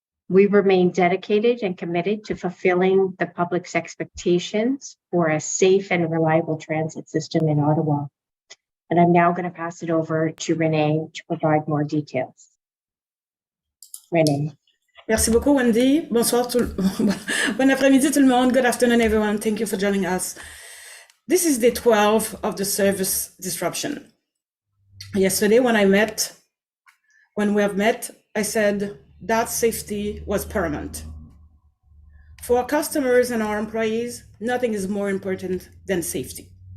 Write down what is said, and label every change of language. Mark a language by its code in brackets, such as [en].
[en] We remain dedicated and committed to fulfilling the public's expectations for a safe and reliable transit system in Ottawa. And I'm now going to pass it over to Renee to provide more details. Renee. [fr] Merci beaucoup, Wendy. Bonsoir, bon après-midi tout le monde. [en] Good afternoon, everyone. Thank you for joining us. This is day 12 of the service disruption. Yesterday, when we have met, I said that safety was paramount. For our customers and our employees, nothing is more important than safety.